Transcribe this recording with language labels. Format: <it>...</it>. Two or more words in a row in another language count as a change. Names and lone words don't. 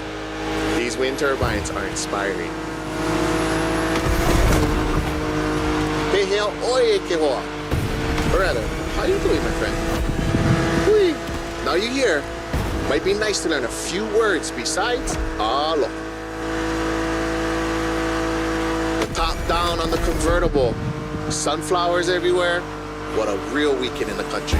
<en>These wind turbines are inspiring.</en> <haw>Pehea oe ke hoa.</haw> <en>Or rather, how you doing, my friend? Hui. Now you're here. Might be nice to learn a few words besides alo. The top down on the convertible. Sunflowers everywhere. What a real weekend in the country.</en>